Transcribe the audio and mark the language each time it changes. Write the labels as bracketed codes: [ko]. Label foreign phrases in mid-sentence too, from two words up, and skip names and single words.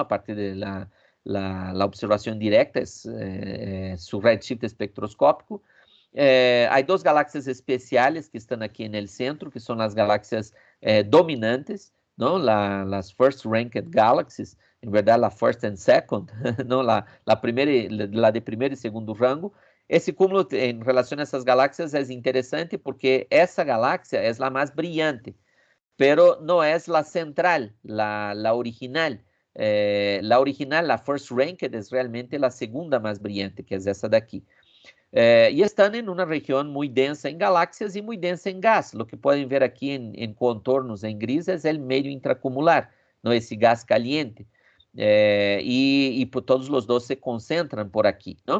[es] A partir de la observación directa, es su redshift espectroscópico. Hay dos galaxias especiales que están aquí en el centro, que son las galaxias dominantes, ¿no? Las [en] First Ranked Galaxies, [es] en verdad la [en] First and Second, [es] ¿no? La de primer y segundo rango. [pt] Esse cúmulo em relação a essas galáxias é interessante porque essa galáxia é a mais brilhante, pero não é a central, [es] la original. La original, la [en] first ranked, [pt] é realmente a segunda mais brilhante, que é essa daqui. E estão em uma região muito densa em galáxias e muito densa em gás. O que podem ver aqui em contornos em gris é o meio intracumular, não esse gás caliente. Todos os dois se concentram por aqui, não?